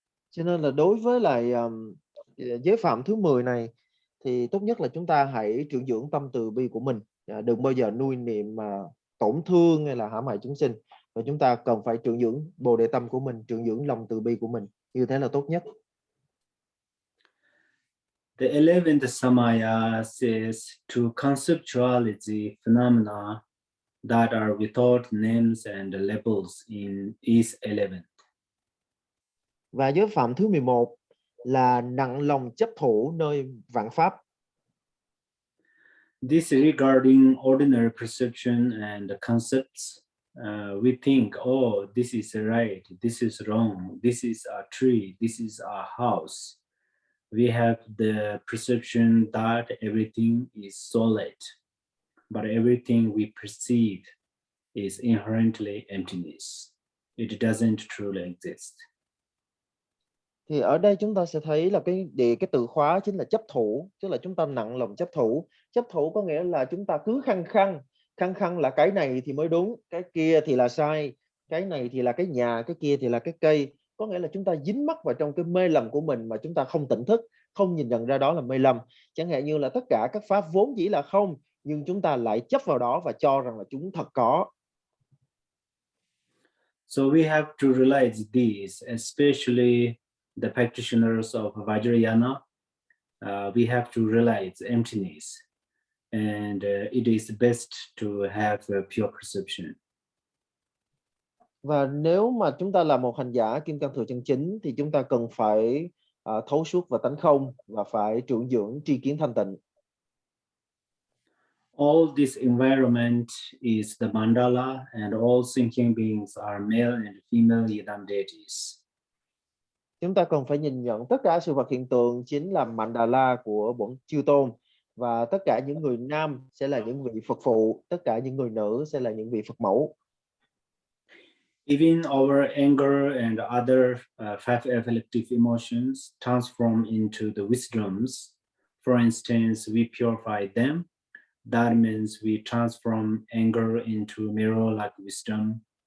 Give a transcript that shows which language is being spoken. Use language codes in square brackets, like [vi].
[vi] Cho nên là đối với lại giới phạm thứ 10 này thì tốt nhất là chúng ta hãy trưởng dưỡng tâm từ bi của mình, đừng bao giờ nuôi niệm tổn thương hay là hãm hại chúng sinh, và chúng ta cần phải trưởng dưỡng bồ đề tâm của mình, trưởng dưỡng lòng từ bi của mình, như thế là tốt nhất. [en] The 11th samaya says to conceptualize phenomena that are without names and labels is 11th. [vi] Và giới phạm thứ 11 là nặng lòng chấp thủ nơi vạn pháp. [en] This regarding ordinary perception and concepts, we think, oh, this is right, this is wrong, this is a tree, this is a house. We have the perception that everything is solid, but everything we perceive is inherently emptiness. It doesn't truly exist. [vi] Thì ở đây chúng ta sẽ thấy là cái từ khóa chính là chấp thủ, tức là chúng ta nặng lòng chấp thủ. Chấp thủ có nghĩa là chúng ta cứ khăng khăng là cái này thì mới đúng, cái kia thì là sai, cái này thì là cái nhà, cái kia thì là cái cây. Có nghĩa là chúng ta dính mắc vào trong cái mê lầm của mình mà chúng ta không tỉnh thức, không nhìn nhận ra đó là mê lầm. Chẳng hạn như là tất cả các pháp vốn dĩ là không, nhưng chúng ta lại chấp vào đó và cho rằng là chúng thật có. [en] So we have to realize this, especially the practitioners of Vajrayana. We have to realize emptiness, and it is best to have a pure perception. [vi] Và nếu mà chúng ta là một hành giả kim cang thừa chân chính thì chúng ta cần phải thấu suốt và tánh không, và phải trưởng dưỡng tri kiến thanh tịnh. [en] All this environment is the mandala, and all thinking beings are male and female Yidam deities. [vi] Chúng ta còn phải nhìn nhận tất cả sự vật hiện tượng chính là mandala của bổn chư tôn, và tất cả những người nam sẽ là những vị Phật phụ, tất cả những người nữ sẽ là những vị Phật mẫu. [en] Even our anger and other five afflictive emotions transform into the wisdoms. For instance, we purify them. That means we transform anger into mirror-like wisdom.